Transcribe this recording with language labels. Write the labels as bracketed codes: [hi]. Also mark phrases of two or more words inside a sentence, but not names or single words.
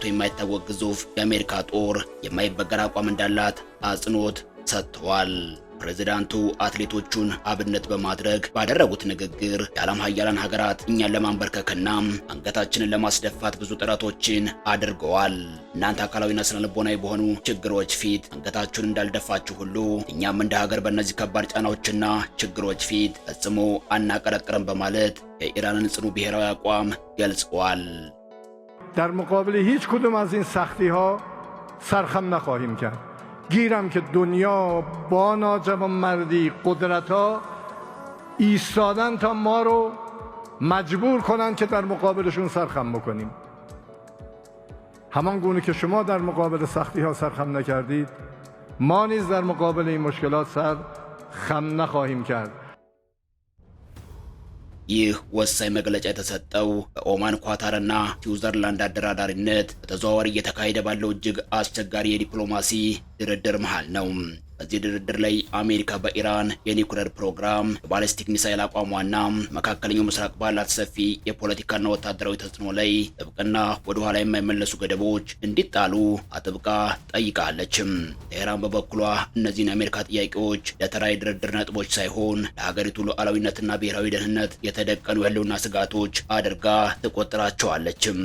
[am] የማይታወቅ ግዙፍ የአሜሪካ ጦር የማይበገር አቋም እንዳላት አጽንኦት ሰጥተዋል። ፕሬዝዳንቱ አትሌቶቹን አብነት በማድረግ ባደረጉት ንግግር የዓለም ሀያላን ሀገራት እኛን ለማንበርከክና አንገታችንን ለማስደፋት ብዙ ጥረቶችን አድርገዋል። እናንተ አካላዊና ስነልቦናዊ በሆኑ ችግሮች ፊት አንገታችሁን እንዳልደፋችሁ ሁሉ እኛም እንደ ሀገር በእነዚህ ከባድ ጫናዎችና ችግሮች ፊት ፈጽሞ አናቀረቅርም በማለት የኢራንን ጽኑ ብሔራዊ አቋም ገልጸዋል። [fa] در مقابل هیچ کدوم از این سختی ها سرخم نخواهیم کرد. گیرم که دنیا با ناجوانمردی قدرت ها ایستادن تا ما رو مجبور کنن که در مقابلشون سرخم بکنیم. همان گونه که شما در مقابل سختی ها سرخم نکردید، ما نیز در مقابل این مشکلات سرخم نخواهیم کرد. [am] ይህ ወሳኝ መግለጫ የተሰጠው በኦማን ኳታርና ስዊዘርላንድ አደራዳሪነት በተዘዋዋሪ እየተካሄደ ባለው እጅግ አስቸጋሪ የዲፕሎማሲ ድርድር መሃል ነው። በዚህ ድርድር ላይ አሜሪካ በኢራን የኒውክሌር ፕሮግራም የባሊስቲክ ሚሳይል አቋሟና መካከለኛው ምስራቅ ባላት ሰፊ የፖለቲካና ወታደራዊ ተጽዕኖ ላይ ጥብቅና ወደ ኋላ የማይመለሱ ገደቦች እንዲጣሉ አጥብቃ ጠይቃለችም። ቴሄራን በበኩሏ እነዚህን የአሜሪካ ጥያቄዎች ለተራ የድርድር ነጥቦች ሳይሆን ለሀገሪቱ ሉዓላዊነትና ብሔራዊ ደህንነት የተደቀኑ የህልውና ስጋቶች አድርጋ ትቆጥራቸዋለችም።